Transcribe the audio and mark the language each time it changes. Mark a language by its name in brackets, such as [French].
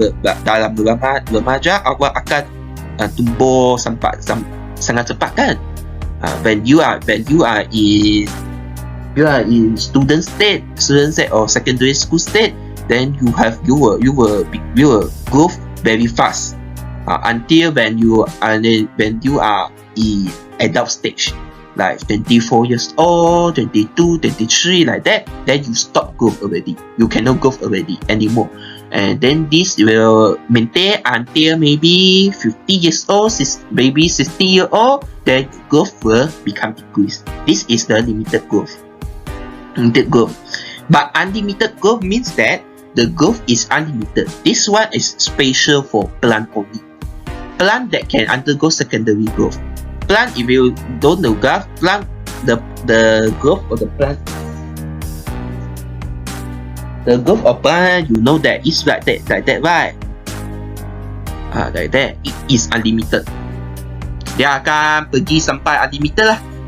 [Malay] Dalam remaja awak akan tumbuh sangat cepat kan. [English] When you are in student state or secondary school state, then you will grow very fast until when you are in adult stage, like 24 years old, 22, 23, like that. Then you stop growth already. You cannot grow already anymore. And then this will maintain until maybe 50 years old, maybe 60 years old. Then growth will become decreased. This is the limited growth. But unlimited growth means that the growth is unlimited. This one is special for plant only. Plant that can undergo secondary growth. Plant, if you don't know graph, plant the growth of the plant. The growth of plant, you know that it's like that, right? Like that, it is unlimited. [Malay] Dia akan pergi sampai unlimited lah.